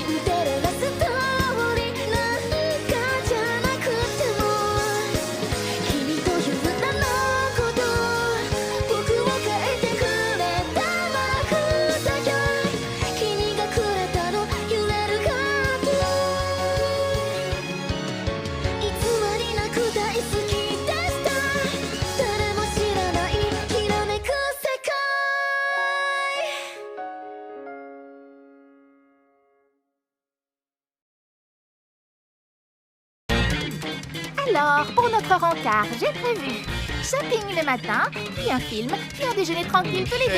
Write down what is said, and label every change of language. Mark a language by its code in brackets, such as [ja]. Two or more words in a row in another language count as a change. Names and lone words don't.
[ja] ンデレラストーリーなんかじゃなくても君という名のこと僕を変えてくれたマークだよ君がくれたの揺れるハート偽りなく大好きでした誰も知らないきらめく世界 [fr] Alors, pour notre rencard, j'ai prévu shopping le matin, puis un film, puis un déjeuner tranquille tous les